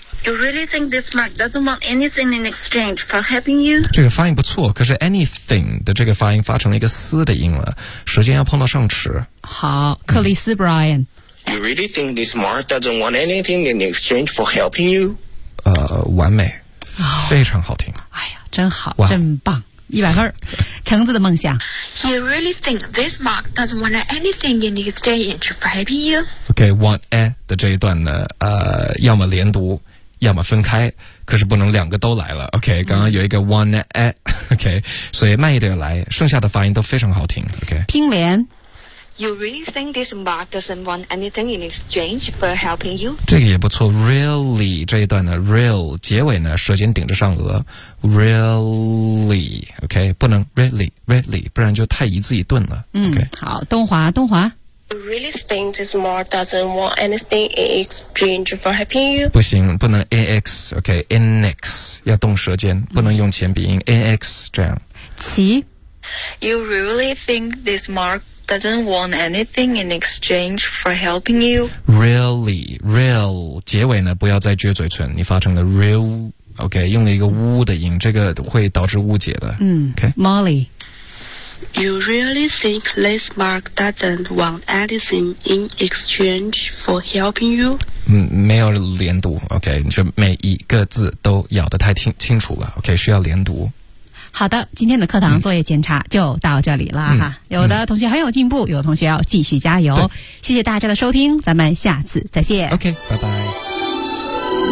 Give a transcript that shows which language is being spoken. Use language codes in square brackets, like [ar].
[en] You really think this Mark doesn't want anything in exchange for helping you? [zh] 这个发音不错可是 anything 的这个发音发成了一个丝的音了舌尖要碰到上齿好克里斯 Brian [en] You really think this Mark doesn't want anything in exchange for helping you? [zh] 完美非常好听、 oh, 哎呀真好、wow. 真棒一百分橙子的梦想 [en] You really think this Mark doesn't want anything in exchange for helping you? [zh] OK want a 的这一段呢要么连读要么分开，可是不能两个都来了。OK， 刚刚有一个 [en] one at [zh] OK， 所以慢一点来，剩下的发音都非常好听。OK，拼连。 [en] You really think this Mark doesn't want anything in exchange for helping you？ [zh] 这个也不错 ，really 这一段呢 ，real 结尾呢，舌尖顶着上颚 ，really，OK，、okay? 不能 really，really， 不然就太一字一顿了。嗯， okay? 好，东华，东华。 [en] You really think this Mark doesn't want anything in exchange for helping you？ [zh] 不行，不能 ax，OK，inx、okay? 要动舌尖，不能用前鼻音 ax 这样。齐。 [en] You really think this Mark？ Doesn't want anything in exchange for helping you. [zh] Really, real 结尾呢不要再撅嘴唇，你发成了 real. OK， 用了一个呜的音，这个会导致误解的。嗯 ，OK， Molly. [en] You really think this Mark doesn't want anything in exchange for helping you? [zh] 嗯，没有连读。 OK， 你就每一个字都咬得太清楚了。 OK， 需要连读。好的，今天的课堂作业检查就到这里了哈。有的同学很有进步，有的同学要继续加油。谢谢大家的收听，咱们下次再见。 OK， 拜拜。